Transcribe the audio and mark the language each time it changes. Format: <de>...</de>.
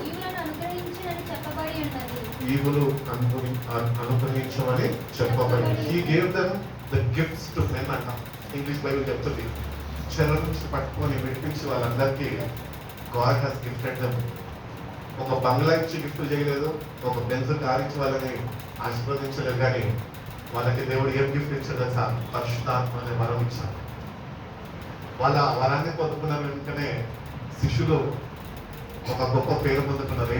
<te>ఈవులను అనుగ్రహించునని చెప్పబడి ఉన్నది. ఈవులు అనుగ్రహించమని చెప్పబడి.</te> <en>He gave them the gifts to men</en> <te>అంట. ఇంగ్లీష్ బైబిల్ చెప్తుంది చెర నుంచి పట్టుకొని విడిపించి వాళ్ళందరికీ</te> <en>God has gifted them.</en> <te>ఒక బంగ్లా ఇచ్చి గిఫ్ట్ చేయలేదు, ఒక బెంజ్ కార్ ఇచ్చి వాళ్ళని ఆశీర్వదించలేదు, కానీ వాళ్ళకి దేవుడు ఏం గిఫ్ట్ ఇచ్చాడు తెలుసా? పరిశుద్ధాత్మ అనే వరం ఇచ్చాడు. వాళ్ళ వరాన్ని పొందుకున్న వెంటనే శిష్యులు ఒక గొప్ప పేరు పొందుకున్నారు.</te>